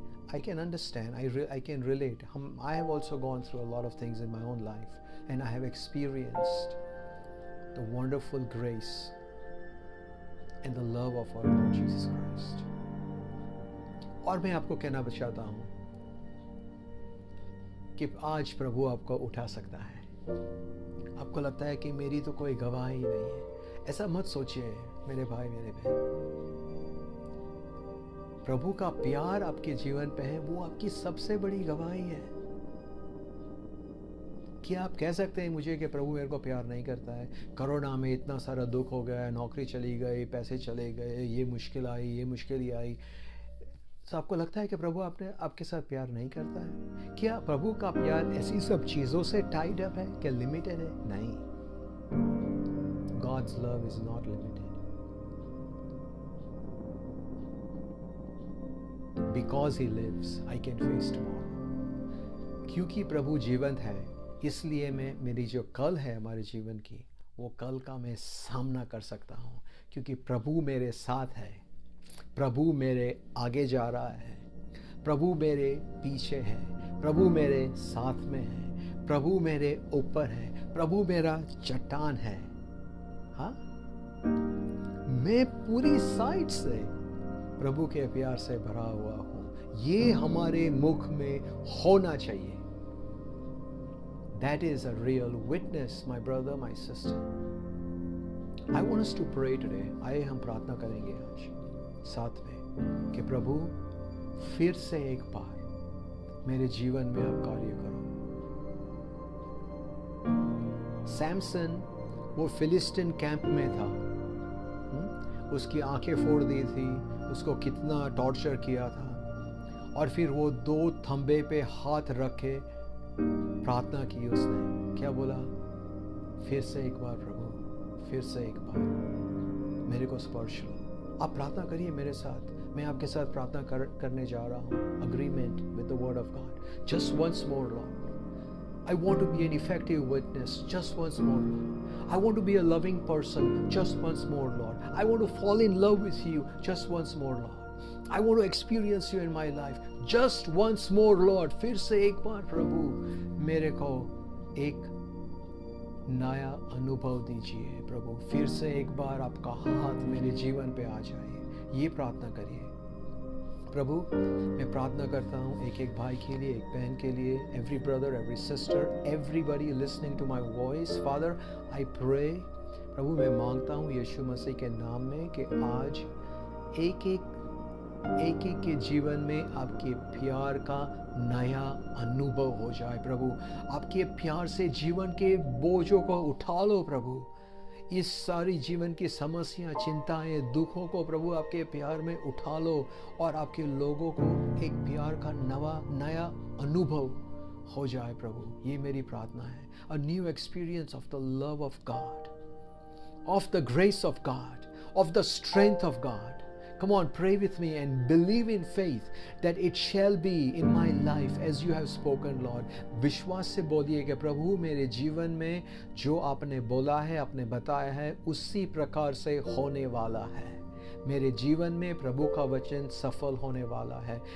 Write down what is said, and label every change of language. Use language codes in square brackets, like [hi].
[en] I can understand, I can relate. I have also gone through a lot of things in my own life, and I have experienced the wonderful grace and the love of our Lord Jesus Christ. [hi] और मैं आपको कहना चाहता हूँ कि आज प्रभु आपको उठा सकता है। आपको लगता है कि मेरी तो कोई गवाही नहीं है, ऐसा मत सोचिए मेरे भाई मेरे बहन। प्रभु का प्यार आपके जीवन पे है, वो आपकी सबसे बड़ी गवाही है। क्या आप कह सकते हैं मुझे कि प्रभु मेरे को प्यार नहीं करता है? कोरोना में इतना सारा दुख हो गया, नौकरी चली गई, पैसे चले गए, ये मुश्किल आई, ये मुश्किल ही आई, तो आपको लगता है कि प्रभु आपके साथ प्यार नहीं करता है? क्या प्रभु का प्यार ऐसी सब चीजों से टाइड अप है, क्या लिमिटेड है? नहीं। [en] God's love is not limited. Because he lives, I can face tomorrow. [hi] क्योंकि प्रभु जीवंत है, इसलिए मेरी जो कल है हमारे जीवन की, वो कल का मैं सामना कर सकता हूँ, क्योंकि प्रभु मेरे साथ है, प्रभु मेरे आगे जा रहा है, प्रभु मेरे पीछे है, प्रभु मेरे साथ में है, प्रभु मेरे ऊपर है, प्रभु मेरा चट्टान है। हाँ, मैं पूरी साइड से प्रभु के प्यार से भरा हुआ हूँ। ये हमारे मुख में होना चाहिए। [en] That is a real witness, my brother, my sister. I want us to pray today. [hi] आइए हम प्रार्थना करेंगे आज साथ में कि प्रभु फिर से एक बार मेरे जीवन में आप कार्य करो। सैमसन वो फिलिस्तीन कैंप में था, उसकी आंखें फोड़ दी थी, उसको कितना टॉर्चर किया था, और फिर वो 2 थंबे पे हाथ रखे प्रार्थना की। उसने क्या बोला? फिर से एक बार प्रभु, फिर से एक बार मेरे को स्पर्श लो। आप प्रार्थना करिए मेरे साथ, मैं आपके साथ प्रार्थना करने जा रहा हूँ। [en] Agreement with the word of God. Just once more Lord, I want to be an effective witness. Just once more, Lord. I want to be a loving person. Just once more, Lord. I want to fall in love with you. Just once more, Lord. I want to experience you in my life. Just once more, Lord. [hi] फिर से एक बार प्रभु मेरे को एक नया अनुभव दीजिए। प्रभु फिर से एक बार आपका हाथ मेरे जीवन पे आ जाए। ये प्रार्थना करिए। प्रभु मैं प्रार्थना करता हूँ एक एक भाई के लिए, एक बहन के लिए, [en] Every brother, every sister, everybody listening to my voice. Father I pray, [hi] प्रभु मैं मांगता हूँ यीशु मसीह के नाम में कि आज एक एक के जीवन में आपके प्यार का नया अनुभव हो जाए। प्रभु आपके प्यार से जीवन के बोझों को उठा लो। प्रभु इस सारी जीवन की समस्या, चिंताएं, दुखों को प्रभु आपके प्यार में उठा लो, और आपके लोगों को एक प्यार का नया अनुभव हो जाए। प्रभु ये मेरी प्रार्थना है। [en] A new experience of the love of God, of the grace of God, of the strength of God. Come on, pray with me and believe in faith that it shall be in my life as you have spoken, Lord. [hi] विश्वास से बोलिए कि प्रभु मेरे जीवन में जो आपने बोला है, आपने बताया है, उसी प्रकार से होने वाला है। मेरे जीवन में प्रभु का वचन सफल होने वाला है।